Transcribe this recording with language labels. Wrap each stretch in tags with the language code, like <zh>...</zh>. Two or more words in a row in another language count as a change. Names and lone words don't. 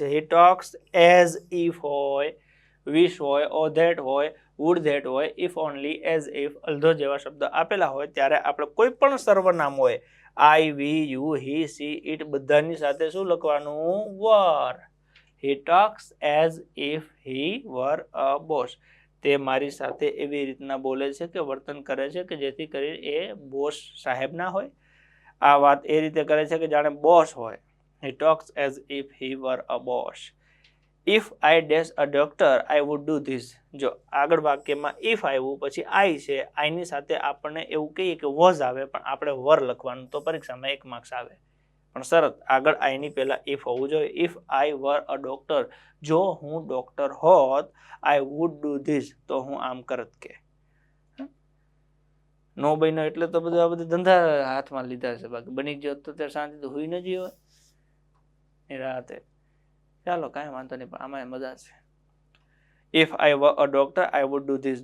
<en>he talks as if</en> <gu>હોય, વિશ હોય,</gu> <en>O that</en> <gu>હોય,</gu> <en>would that</en> <gu>હોય,</gu> <en>if only, as if, although</en> <gu>જેવા શબ્દ આપેલા હોય ત્યારે આપણે કોઈ પણ સર્વનામ હોય,</gu> <en>I, we, you, he, she, it,</en> <gu>બધાની સાથે શું લખવાનું?</gu> <en>were. He talks as if he were a boss.</en> <gu>તે મારી સાથે એવી રીતના બોલે છે કે વર્તન કરે છે કે જેથી કરી એ બોસ સાહેબ ના હોય. આ વાત એ રીતે કરે છે કે જાણે બોસ હોય.</gu> <en>He talks as if he were a boss. If I dash a doctor, I would do this.</en> <gu>જો આગળ વાક્યમાં if આવ્યું પછી I છે, I ની સાથે આપણને એવું કહીએ કે was આવે પણ આપણે were લખવાનું, તો પરીક્ષામાં 1 માર્ક્સ આવે. પણ શરત આગળ I ની પહેલા if હોવું જોઈએ.</gu> <en>If I were a doctor,</en> <gu>જો હું ડોક્ટર હોત,</gu> <en>I would do this,</en> <gu>તો હું આમ કરત કે. નો બન્યો એટલે તો બધું આ બધા ધંધા હાથમાં લીધા છે. બાકી બની ગયો તો ત્યારે શાંતિ તો હુઈ ન જીવ એ રાતે. ચાલો કાંઈ વાંધો નહીં, પણ આમાં મજા છે.</gu> <en>if I were a doctor I would do this.</en>